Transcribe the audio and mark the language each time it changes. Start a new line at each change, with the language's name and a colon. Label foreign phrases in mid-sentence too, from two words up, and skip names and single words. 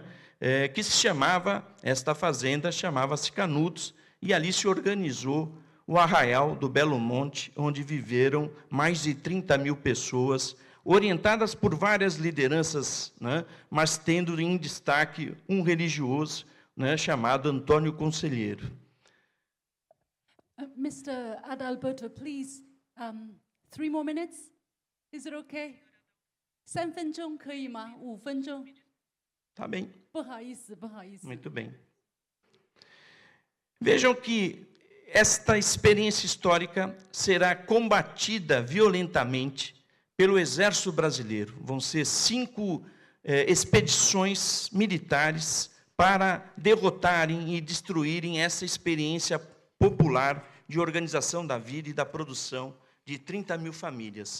Portuguese: Que se chamava, esta fazenda chamava-se Canudos, e ali se organizou o Arraial do Belo Monte, onde viveram mais de 30 mil pessoas, orientadas por várias lideranças, né, mas tendo em destaque um religioso, né, chamado Antônio Conselheiro.
English: Mr. Adalberto, please, 3 more minutes? Is it okay?
Chinese: 3分钟可以吗？5分钟？
Portuguese: Tá bem.
Chinese: 不好意思，不好意思。
Portuguese: Muito bem. Vejam que esta experiência histórica será combatida violentamente pelo Exército Brasileiro. Vão ser 5 expedições militares para derrotarem e destruírem essa experiência popular de organização da vida e da produção de 30 mil famílias.